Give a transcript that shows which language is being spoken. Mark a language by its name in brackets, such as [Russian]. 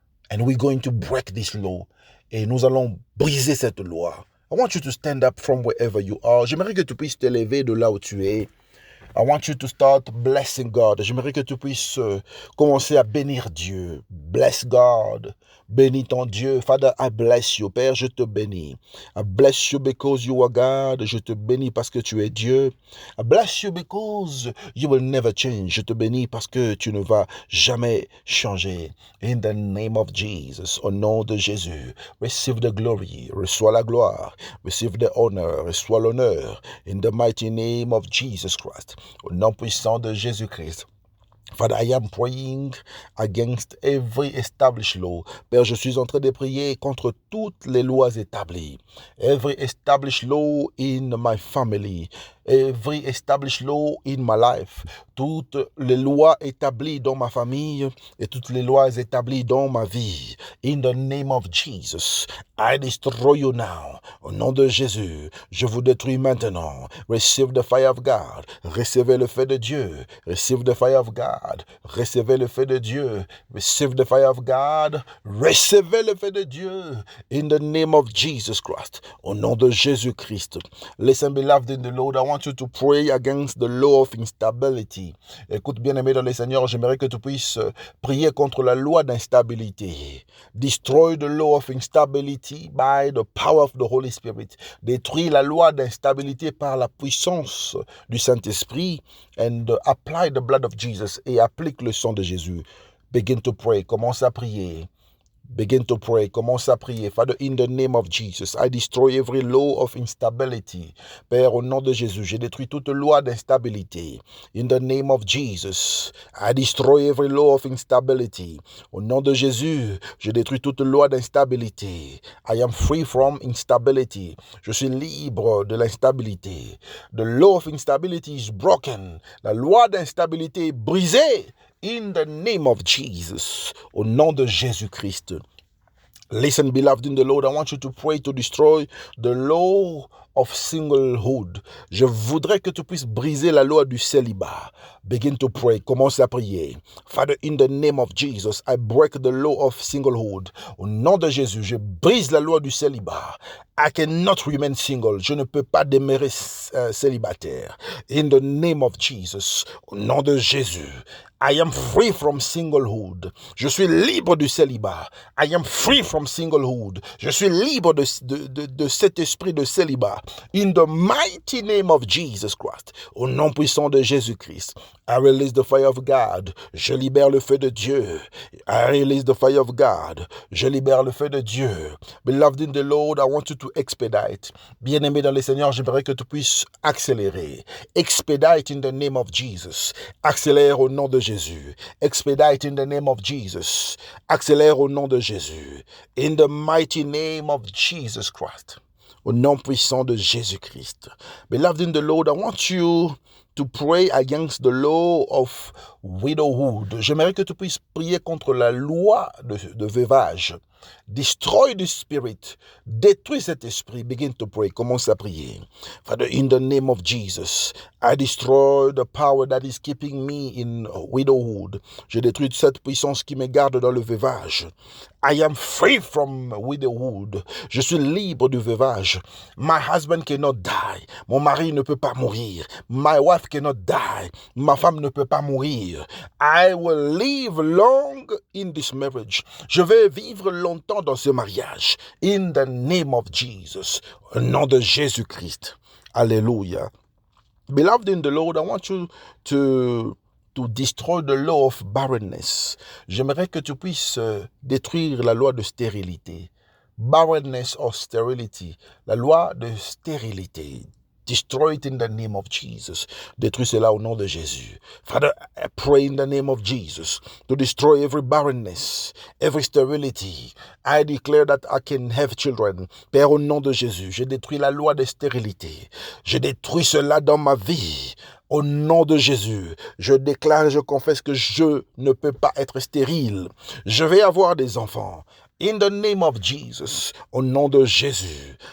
[English] And we're going to break this law. [French] Et nous allons briser cette loi. [English] I want you to stand up from wherever you are. [French] J'aimerais que tu puisses te lever de là où tu es. [English] I want you to start blessing God. [French] J'aimerais que tu puisses commencer à bénir Dieu. [English] Bless God. [French] Bénis ton Dieu. [English] Father, I bless you. [French] Père, je te bénis. [English] I bless you because you are God. [French] Je te bénis parce que tu es Dieu. [English] I bless you because you will never change. [French] Je te bénis parce que tu ne vas jamais changer. [English] In the name of Jesus, [French] au nom de Jésus, [English] receive the glory. [French] Reçois la gloire. [English] Receive the honor. [French] Reçois l'honneur. [English] In the mighty name of Jesus Christ. [French] Au nom puissant de Jésus-Christ. [English] Father, I am praying against every established law. [French] Père, je suis en train de prier contre toutes les lois établies. [English] Every established law in my family. Every established law in my life. [French] Toutes les lois établies dans ma famille et toutes les lois établies dans ma vie. [English] In the name of Jesus, I destroy you now. [French] Au nom de Jésus, je vous détruis maintenant. [English] Receive the fire of God. [French] Recevez le feu de Dieu. [English] Receive the fire of God. [French] Recevez le feu de Dieu. [English] Receive the fire of God. [French] Recevez le feu de Dieu. [English] In the name of Jesus Christ. [French] Au nom de Jésus-Christ. [English] Listen, beloved in the Lord, I want you to pray against the law of instability. [French] Écoute, bien-aimé dans le Seigneur, j'aimerais que tu puisses prier contre la loi d'instabilité. [English] Destroy the law of instability by the power of the Holy Spirit. [French] Détruis la loi d'instabilité par la puissance du Saint-Esprit [English] and apply the blood of Jesus [French] et applique le sang de Jésus. [English] Begin to pray. [French] Commence à prier. [English] Begin to pray. Commence à prier. Father, in the name of Jesus, I destroy every law of instability. [French] Père, au nom de Jésus, je détruis toute loi d'instabilité. [English] In the name of Jesus, I destroy every law of instability. [French] Au nom de Jésus, je détruis toute loi d'instabilité. [English] I am free from instability. [French] Je suis libre de l'instabilité. [English] The law of instability is broken. [French] La loi d'instabilité est brisée. [English] In the name of Jesus, [French] au nom de Jésus-Christ. [English] Listen, beloved in the Lord, I want you to pray to destroy the law of singlehood. [French] Je voudrais que tu puisses briser la loi du célibat. [English] Begin to pray. [French] Commence à prier. [English] Father, in the name of Jesus, I break the law of singlehood. [French] Au nom de Jésus, je brise la loi du célibat. [English] I cannot remain single. [French] Je ne peux pas demeurer célibataire. [English] In the name of Jesus, [French] au nom de Jésus, [English] I am free from singlehood. [French] Je suis libre du célibat. [English] I am free from singlehood. [French] Je suis libre de cet esprit de célibat. [English] In the mighty name of Jesus Christ. [French] Au nom puissant de Jésus-Christ. [English] I release the fire of God. [French] Je libère le feu de Dieu. [English] I release the fire of God. [French] Je libère le feu de Dieu. [English] Beloved in the Lord, I want you to expedite. [French] Bien-aimé dans le Seigneur, j'aimerais que tu puisses accélérer. [English] Expedite in the name of Jesus. [French] Accélère au nom de Jésus. [English] Expedite in the name of Jesus. [French] Accélère au nom de Jésus. [English] In the mighty name of Jesus Christ. [French] au nom puissant de Jésus-Christ. [English] Beloved in the Lord, I want you to pray against the law of widowhood. [French] J'aimerais que tu puisses prier contre la loi de veuvage. [English] Destroy the spirit. [French] Détruis cet esprit. [English] Begin to pray. [French] Commence à prier. [English] Father, in the name of Jesus, I destroy the power that is keeping me in widowhood. [French] Je détruis cette puissance qui me garde dans le veuvage. [English] I am free from widowhood. [French] Je suis libre du veuvage. [English] My husband cannot die. [French] Mon mari ne peut pas mourir. [English] My wife cannot die. [French] Ma femme ne peut pas mourir. [English] I will live long in this marriage. [French] Je vais vivre longtemps dans ce mariage. [English] In the name of Jesus. [French] Au nom de Jésus-Christ. Alléluia. [English] Beloved in the Lord, I want you to destroy the law of barrenness. [French] J'aimerais que tu puisses détruire la loi de stérilité. [English] Barrenness or sterility. [French] La loi de stérilité. [English] Destroy it in the name of Jesus. [French] Détruis cela au nom de Jésus. [English] Father, I pray in the name of Jesus to destroy every barrenness, every sterility. I declare that I can have children. [French] Père, au nom de Jésus, je détruis la loi de stérilité. Je détruis cela dans ma vie. Au nom de Jésus, je déclare et je confesse que je ne peux pas être stérile. Je vais avoir des enfants. [English] In the name of Jesus, [French] au nom de Jésus.